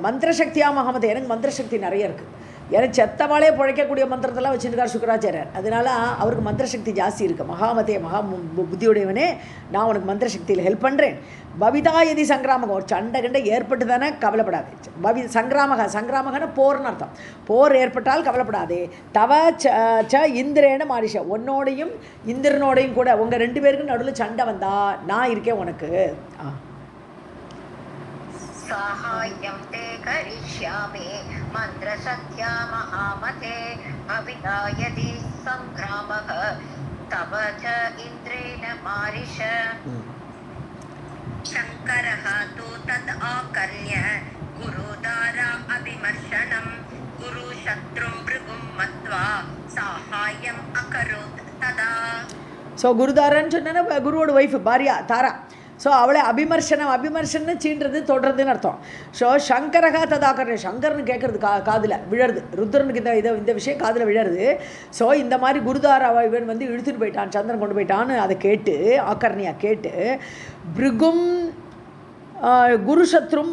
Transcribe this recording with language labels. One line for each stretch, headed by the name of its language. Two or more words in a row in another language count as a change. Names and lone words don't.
Tamil: மந்திரசக்தியா மகாமதே எனக்கு மந்திரசக்தி நிறைய இருக்குது எனக்கு செத்தவாளே பிழைக்கக்கூடிய மந்திரத்தெல்லாம் வச்சுருக்கார் சுக்கராச்சாரியர் அதனால அவருக்கு மந்திரசக்தி ஜாஸ்தி இருக்குது மகாமதே புத்தியுடையவனே நான் உனக்கு மந்திரசக்தியில் ஹெல்ப் பண்ணுறேன்
Sanskrit: भविता यदि सङ्ग्रामः
Tamil: ஒரு சண்டை கண்டை ஏற்பட்டு தானே கவலைப்படாது சங்கிராமகன போர்னு அர்த்தம் போர் ஏற்பட்டால் கவலைப்படாதே
Sanskrit: तव च इन्द्रेण मारिष
Tamil: உன்னோடையும் இந்திரனோடையும் கூட உங்கள் ரெண்டு பேருக்கும் நடுவில் சண்டை வந்தா நான் இருக்கேன் உனக்கு
Sanskrit: साहाय्यं ते करिष्यामि मन्त्रशक्त्या महामते भविता यदि सङ्ग्रामः तव च इन्द्रेण मारिष शङ्करः तु तद् आकर्ण्य गुरुदारा अभिमर्शनं गुरुशत्रुं भृगुं मत्वा साहाय्यम् अकरोत् तदा
Tamil: ஸோ குருதாரன்னு சொன்னா குருவோட ஒய்ஃபு
Sanskrit: भार्या दारा
Tamil: ஸோ அவளை அபிமர்ஷன்னு சீன்றது தொடுறதுன்னு அர்த்தம் ஸோ
Sanskrit: शङ्करः तदाकर्ण
Tamil: சங்கர்னு கேட்குறது காதில் விழருது ருத்ரனுக்கு இந்த விஷயம் காதில் விழருது ஸோ இந்த மாதிரி குருதாரா இவன் வந்து இழுத்துட்டு போயிட்டான் சந்திரன் கொண்டு போயிட்டான்னு அதை கேட்டு ஆக்கர்ணியா கேட்டு
Sanskrit: भृगुं गुरुशत्रुं